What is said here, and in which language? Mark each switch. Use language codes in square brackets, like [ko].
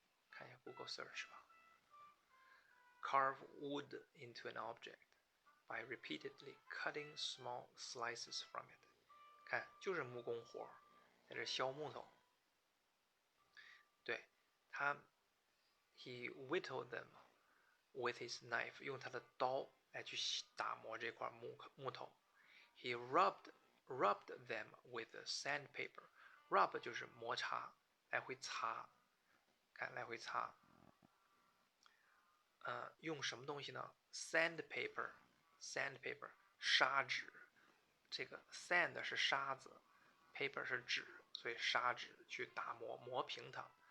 [zh] 看一下 Google Search 吧。 [en] Carve wood into an object by repeatedly cutting small slices from it. [zh] 看，就是木工活，在这削木头。对，他 [en] he whittled them with his knife， [zh] 用他的刀来去打磨这块木头。 [en] He rubbed them with sandpaper. [zh] Rub 就是摩擦，来回擦，看来回擦。用什么东西呢 ？Sandpaper， 砂纸。这个 sand 是沙子 ，paper 是纸，所以砂纸去打磨平它。